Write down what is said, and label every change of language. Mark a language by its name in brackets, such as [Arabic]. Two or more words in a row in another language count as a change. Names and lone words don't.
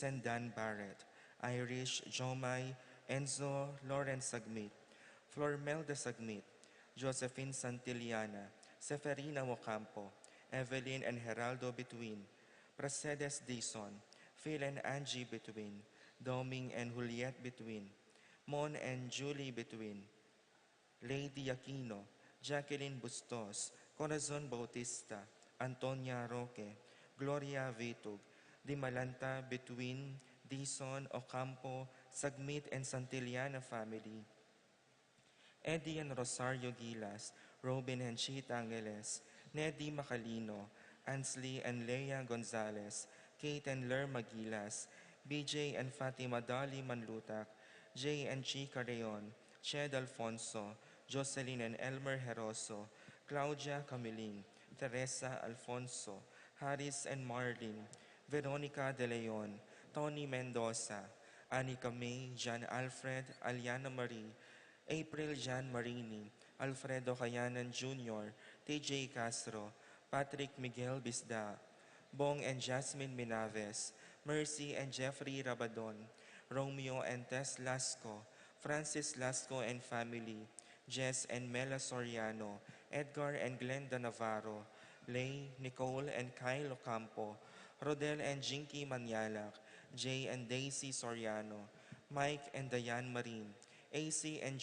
[English] and Dan Barrett, Irish Jomai, Enzo Lawrence Sagmit, Flormelda Sagmit, Josephine Santillana, Seferina Ocampo, Evelyn and Geraldo Between, Pracedes Dison, Phil and Angie Between, Doming and Juliet Between, Mon and Julie Between, Lady Aquino, Jacqueline Bustos, Corazon Bautista, Antonia Roque, Gloria Vitug, Dimalanta Between, Dison, Ocampo, Sagmit and Santillana family, Eddie and Rosario Gilas, Robin and Chita Angeles, Neddy Macalino, Ansley and Leia Gonzalez, Kate and Lerma Gilas, BJ and Fatima Dali Manlutak, Jay and Chica Reon, Ched Alfonso, Jocelyn and Elmer Heroso, Claudia Camiling, Teresa Alfonso, Harris and Marlin, Veronica De Leon, Tony Mendoza, Anika May, John Alfred, Aliana Marie, April Jan Marini, Alfredo Cayanan Jr., TJ Castro, Patrick Miguel Bisda, Bong and Jasmine Minaves, Mercy and Jeffrey Rabadon, Romeo and Tess Lasco, Francis Lasco and family, Jess and Mela Soriano, Edgar and Glenda Navarro, Lay, Nicole and Kyle Ocampo, Rodel and Jinky Manyalak, Jay and Daisy Soriano, Mike and Diane Marin, AC and